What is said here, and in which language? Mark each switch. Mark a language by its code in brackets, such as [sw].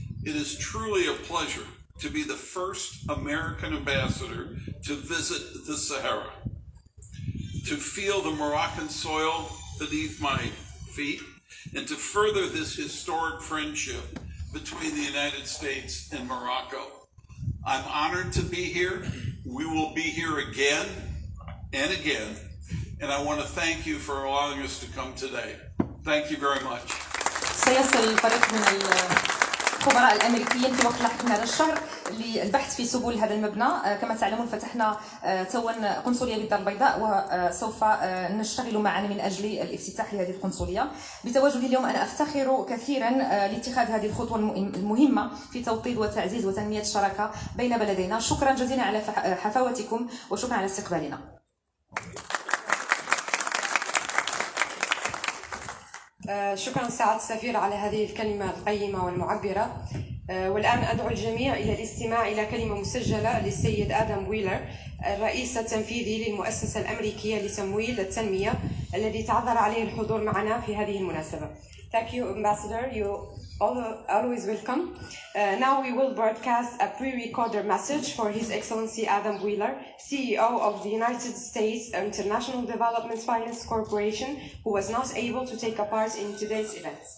[en] It is truly a pleasure to be the first American ambassador to visit the Sahara, to feel the Moroccan soil beneath my feet, and to further this historic friendship between the United States and Morocco. I'm honored to be here. We will be here again and again, and I want to thank you for allowing us to come today. Thank you very much. [ar] سيصل فريق من الخبراء الأمريكيين في وقت لاحق من هذا الشهر للبحث في سبل هذا المبنى. كما تعلمون فتحنا توا قنصلية بالدار البيضاء، وسوف نشتغل معا من أجل الافتتاح لهذه القنصلية. بتواجدي اليوم أنا أفتخر كثيرا لاتخاذ هذه الخطوة المهمة في توطيد وتعزيز وتنمية الشراكة بين بلدينا. شكرا جزيلا على حفاوتكم وشكرا على استقبالنا. شكرا سعادة السفير على هذه الكلمة القيمة والمعبرة. والآن أدعو الجميع إلى الاستماع إلى كلمة مسجلة للسيد آدم ويلر، الرئيس التنفيذي للمؤسسة الأمريكية لتمويل التنمية، الذي تعذر عليه الحضور معنا في هذه المناسبة. [en] Thank you, Ambassador. You always welcome. Now we will broadcast a pre-recorded message for His Excellency Adam Wheeler, CEO of the United States International Development Finance Corporation, who was not able to take a part in today's event.